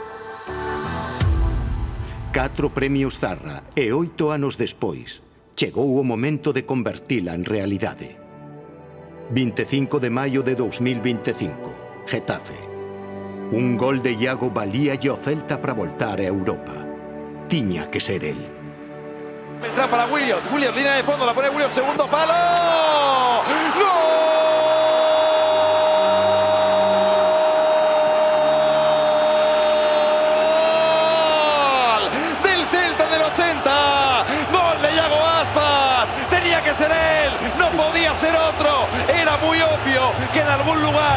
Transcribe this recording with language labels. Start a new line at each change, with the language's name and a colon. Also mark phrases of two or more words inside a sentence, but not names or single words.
Galician: 4 premios Zarra e 8 anos despois, chegou o momento de convertila en realidade. 25 de maio de 2025, Getafe. Un gol de Iago valíalle ao Celta para voltar a Europa. Tiña que ser él.
Spanish: Entra para Williams, línea de fondo, la pone Williams, segundo palo. ¡No! Ser él, no podía ser otro, era muy obvio que en algún lugar,